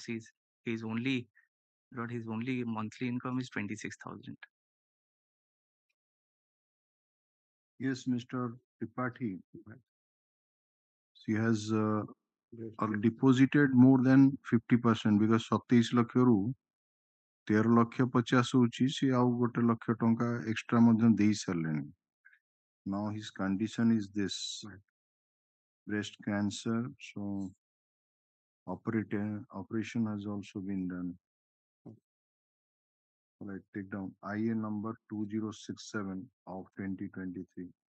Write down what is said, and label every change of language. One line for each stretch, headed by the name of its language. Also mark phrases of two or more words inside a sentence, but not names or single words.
English: His only monthly income is 26,000. Yes, Mr. Tripathi. She has deposited more than 50% because 27
Odia: ଲକ୍ଷରୁ 13,50,000 ହଉଛି ସେ ଆଉ 1,00,000 ଟଙ୍କା extra ମଧ୍ୟ ଦେଇ ସାରିଲେଣି.
English: Now his condition is this breast cancer, so operation has also been done. Right, take down IA number 2067 of 2023.